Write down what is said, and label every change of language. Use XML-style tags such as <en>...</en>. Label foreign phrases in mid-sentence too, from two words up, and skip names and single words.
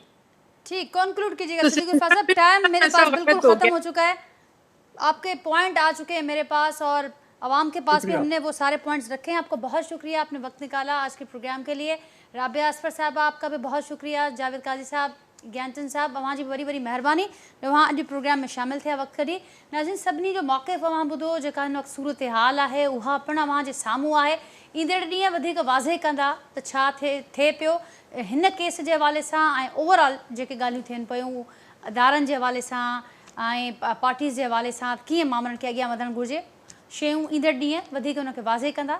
<ur>ٹھیک کنکلوڈ کیجیے گا صدیق الفا صاحب. ٹائم میرے پاس بالکل ختم ہو چکا ہے. آپ کے پوائنٹ آ چکے ہیں میرے پاس اور عوام کے پاس بھی ہم نے وہ سارے پوائنٹس رکھے ہیں. آپ کو بہت شکریہ آپ نے وقت نکالا آج کے پروگرام کے لیے. رابعہ اسفر صاحب آپ کا بھی بہت شکریہ.</ur> <sd>جاوید قاضی صاحب گیانچند صاحب وہاں جی بڑی بڑی مہربانی جو وہاں اॼु प्रोग्राम में शामिल थिया वक़्त कढी. नाज़रीन सभिनी जो मौक़िफ़ अवां ॿुधो जेका हिन वक़्तु सूरत हाल आहे उहा पिणु अवां जे साम्हूं आहे. ईंदड़ ॾींहं वधीक वाज़े कंदा त छा थिए पियो हिन केस जे हवाले सां ऐं ओवरऑल जेके ॻाल्हियूं थियनि पियूं अदारनि जे हवाले सां ऐं पार्टीज़ जे हवाले सां कीअं मामलनि खे अॻियां वधणु घुरिजे शयूं ईंदड़ ॾींहं वधीक उनखे वाज़े कंदा.</sd>